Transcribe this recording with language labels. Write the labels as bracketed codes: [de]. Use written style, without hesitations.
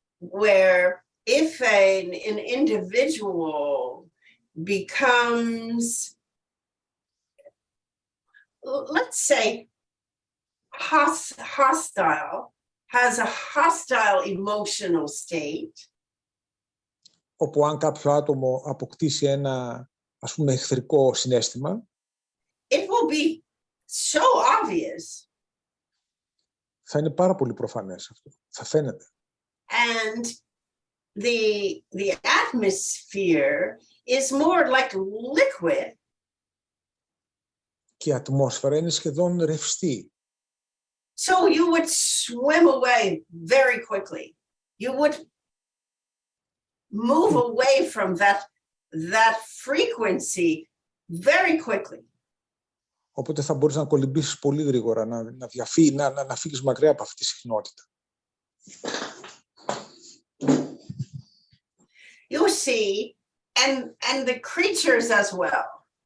[en] Where if an individual becomes, let's say, hostile, has a hostile emotional state. [el] Όπου αν κάποιο άτομο αποκτήσει ένα, ας πούμε, εχθρικό συναίσθημα, [en] it will be so obvious. [el] Θα είναι πάρα πολύ προφανές αυτό. Θα φαίνεται. [en] And the atmosphere is more like liquid. [el] Και η ατμόσφαιρα είναι σχεδόν ρευστή. [en] So you would swim away very quickly. You would move away from that frequency very quickly. [el] Οπότε θα μπορείς να κολυμπήσεις πολύ γρήγορα, να φύγεις μακριά από αυτή τη συχνότητα. [en] You see, and the creatures as well.